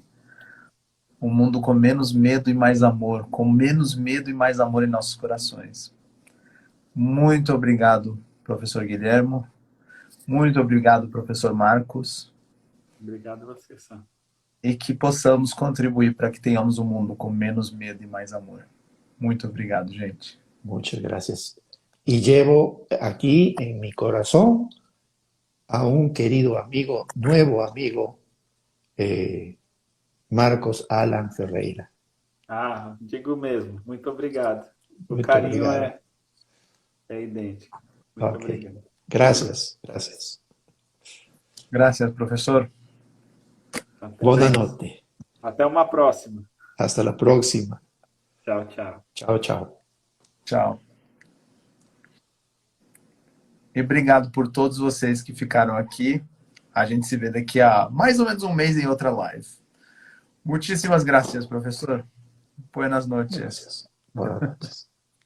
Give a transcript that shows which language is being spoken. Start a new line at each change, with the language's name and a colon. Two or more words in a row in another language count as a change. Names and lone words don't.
Portuguese: Um mundo com menos medo e mais amor, com menos medo e mais amor em nossos corações. Muito obrigado, professor Guilhermo. Muito obrigado, professor Marcos. Obrigado a você, Sam. E que possamos contribuir para que tenhamos um mundo com menos medo e mais amor. Muito obrigado, gente.
Spanish: Muchas gracias. Y llevo aquí en mi corazón a un querido amigo, nuevo amigo, Marcos Alan Ferreira.
Portuguese: Ah, digo mesmo. Muito obrigado. O Muito carinho obrigado. é idêntico. Muito Ok. obrigado.
Spanish: Gracias, gracias. Gracias,
Portuguese: professor. Até,
Spanish: Buenas noches.
Portuguese: até uma próxima.
Spanish: Hasta la próxima.
Portuguese: Tchau, tchau.
Spanish: Chao, chao.
Portuguese: Tchau. E obrigado por todos vocês que ficaram aqui. A gente se vê daqui a mais ou menos um mês em outra live.
Spanish: Muchísimas gracias, professor. Buenas noches. Gracias. Buenas noches.